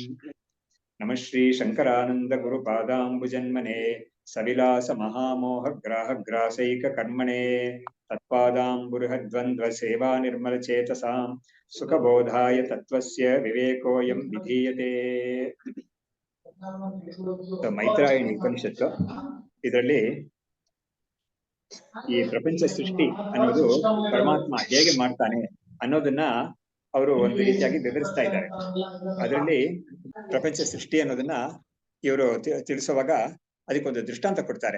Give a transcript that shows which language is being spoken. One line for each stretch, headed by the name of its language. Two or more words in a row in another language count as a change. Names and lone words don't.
Sanskrit: नमः श्री शङ्करानन्दगुरुपादाम्बुजन्मने सविलासमहामोहग्राहग्रासैककर्मणे तत्पादाम्बुरुहद्वन्द्वसेवानिर्मलचेतसां सुखबोधाय तत्त्वस्य विवेकोऽयं विधीयते।
Kannada: ಮೈತ್ರಾಯಣಿ ಉಪನಿಷತ್ತು ಇದರಲ್ಲಿ ಈ ಪ್ರಪಂಚ ಸೃಷ್ಟಿ ಅನ್ನೋದು ಪರಮಾತ್ಮ ಹೇಗೆ ಮಾಡ್ತಾನೆ ಅನ್ನೋದನ್ನ ಅವರು ಒಂದು ರೀತಿಯಾಗಿ ವಿವರಿಸ್ತಾ ಇದ್ದಾರೆ. ಅದರಲ್ಲಿ ಪ್ರಪಂಚ ಸೃಷ್ಟಿ ಅನ್ನೋದನ್ನ ಇವರು ತಿಳಿಸುವಾಗ ಅದಕ್ಕೊಂದು ದೃಷ್ಟಾಂತ ಕೊಡ್ತಾರೆ.